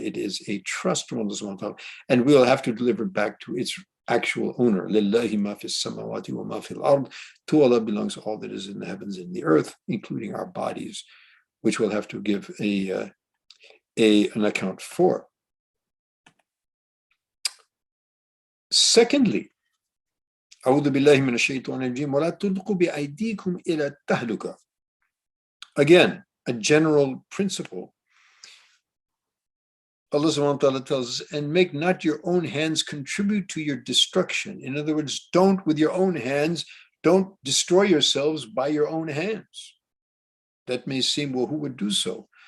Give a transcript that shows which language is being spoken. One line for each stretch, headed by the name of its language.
English: It is a trust from Allah subhanahu wa ta'ala. And we'll have to deliver it back to its actual owner. Lillahi ma fis samawati wa ma fil ard. To Allah belongs all that is in the heavens and the earth, including our bodies, which we'll have to give an account for.
Arabic: Secondly, أعوذ بالله من الشيطان الرجيم ولا تلقوا بأيديكم إلى التهلكة.
English: Again, a general principle. Allah subhanahu wa ta'ala tells us, and make not your own hands contribute to your destruction. In other words, don't with your own hands Don't destroy yourselves by your own hands. That may seem, well, who would do so?